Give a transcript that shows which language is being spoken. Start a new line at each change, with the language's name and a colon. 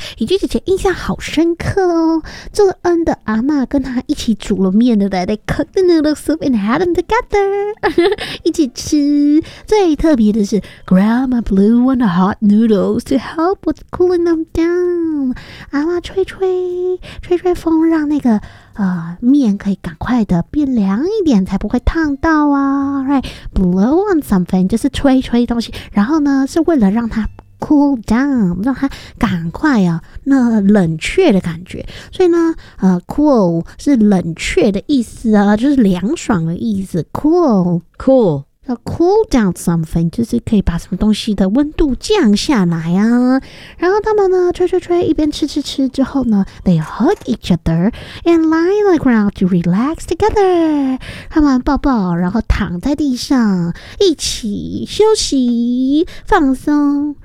Chinese: 怡君姐姐印象好深刻哦，这个恩的阿嬷跟她一起煮了面，对不对？
English: They cooked the noodle soup and had them together，
Chinese: 一起吃。最特别的是
English: ，Grandma blew on the hot noodles to help with cooling them down。
Chinese: 阿嬷吹吹风，让那个面可以赶快的变凉一点，才不会烫到啊。
English: Right， blow on something
Chinese: 就是吹东西，然后呢是为了让它
English: cool down，
Chinese: 让它赶快啊那冷却的感觉。所以呢cool 是冷却的意思啊，就是凉爽的意思。
English: Cool。 Cool down something
Chinese: 就是可以把什么东西的温度降下来啊。然后他们呢吹一边吃之后呢，
English: They hug each other and lie on the ground to relax together。
Chinese: 他们抱抱，然后躺在地上一起休息放松。